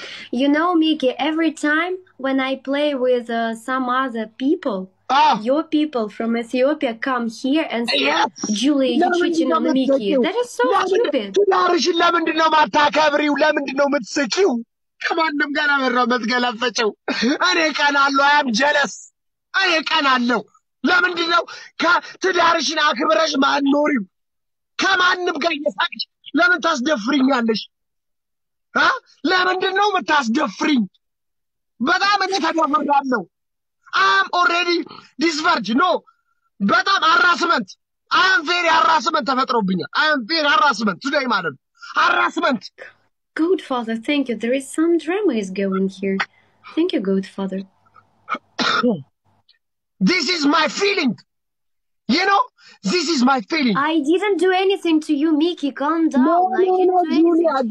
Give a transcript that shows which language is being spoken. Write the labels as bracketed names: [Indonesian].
[English] You know Mikii every time when I play with some other people your people from Ethiopia come here and say Julia you cheating on Mikii that is so stupid [Amharic] ትዳርሽን ለምንድነው ማታከብሪው ለምንድነው የምትስቂው ከማንም ጋር አወራው መትገለፈጨው እኔ ቀናለሁ [English] I am jealous [Amharic] እኔ ቀናለሁ ለምንድነው ከትዳርሽን አክብረሽ ማንኖሪው ከማንም ጋር እየሳቅሽ ለምን ታስደፍሪኛለሽ ለምንድነው የምታስደፍሪኝ በጣም እኔ ተደፍሬያለሁ [English] I'm already disvirgin no [Amharic] በጣም harassment [English] I am very harassment [Amharic] ተፈጥሮብኛል [English] I am very harassment today [Amharic] ማለት harassment [English] Good father thank you there is some drama is going here thank you good father This is my feeling you know this is my feeling I didn't do anything to you Mikii calm down I didn't do